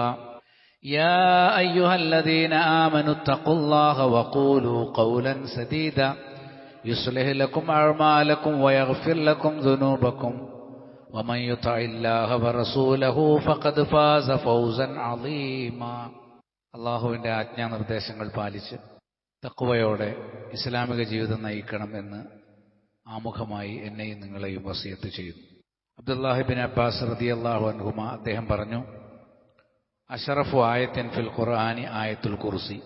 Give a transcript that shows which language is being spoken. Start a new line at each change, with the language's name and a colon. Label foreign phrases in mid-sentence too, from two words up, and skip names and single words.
Arabic: يا أيها الذين آمنوا اتقوا الله وقولوا قولا سديدا يصلح لكم أعمالكم ويغفر لكم ذنوبكم ومن يطع الله ورسوله فقد فاز فوزا عظيما.
Malayalam: അള്ളാഹുവിൻ്റെ ആജ്ഞാനിർദ്ദേശങ്ങൾ പാലിച്ച് തഖ്വയോടെ ഇസ്ലാമിക ജീവിതം നയിക്കണം എന്ന് ആമുഖമായി എന്നെയും നിങ്ങളെയും വസിയത്ത് ചെയ്യുന്നു. അബ്ദുല്ലാഹി ബിൻ അബ്ബാസ്
Arabic: رضي الله عنهما
Malayalam: അദ്ദേഹം പറഞ്ഞു,
Arabic: أشرف آية في القرآن آية الكرسي.